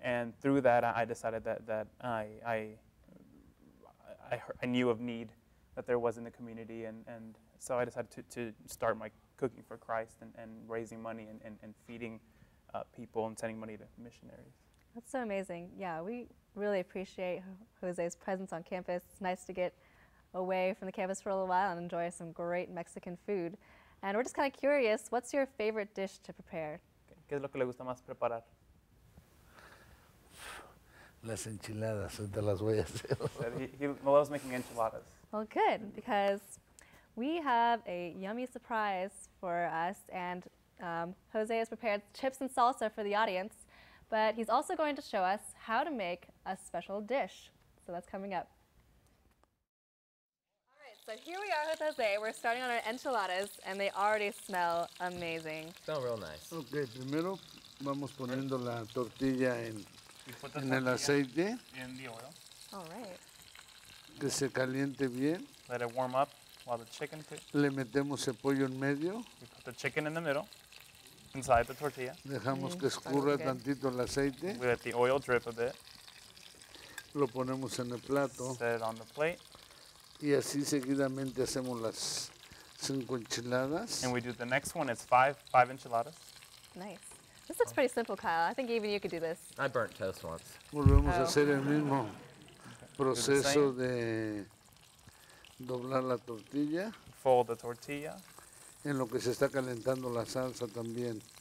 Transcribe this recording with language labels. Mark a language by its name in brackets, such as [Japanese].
[English] And through that, I decided that I knew of need that there was in the community, and so I decided to start my Cooking for Christ and raising money and feeding people and sending money to missionaries. That's so amazing. Yeah, we really appreciate Jose's presence on campus. It's nice to get away from the campus for a little while and enjoy some great Mexican food. And we're just kind of curious, what's your favorite dish to prepare? [Spanish] ¿Qué es lo que le gusta más preparar? Las enchiladas, te las voy a hacer. [English] He loves making enchiladas. Well, good, because we have a yummy surprise for us, and Jose has prepared chips and salsa for the audience, but he's also going to show us how to make a special dish. So that's coming up. So here we are with Jose. We're starting on our enchiladas, and they already smell amazing. Smell real nice. [Spanish] Ok, primero vamos poniendo la tortilla en el aceite, [English] In the oil. All right. [Spanish] que se caliente bien. [English] Let it warm up while the chicken [Spanish] Le metemos el pollo en medio, [English] We put the chicken in the middle, inside the tortilla. [Spanish] dejamos que escurra [English] okay. [Spanish] tantito el aceite, [English] We let the oil drip a bit. [Spanish] lo ponemos en el plato [English] Set it on the plate. [Spanish] y así seguidamente hacemos las 5 enchiladas. [English] And we do the next one. It's five enchiladas. Nice. This looks pretty simple, Kyle. I think even you could do this. I burnt toast once. [Spanish] Volvemos a [English] Oh. [Spanish] hacer el mismo proceso de doblar la tortilla, [English] Fold the tortilla. [Spanish] en lo que se está calentando la salsa también.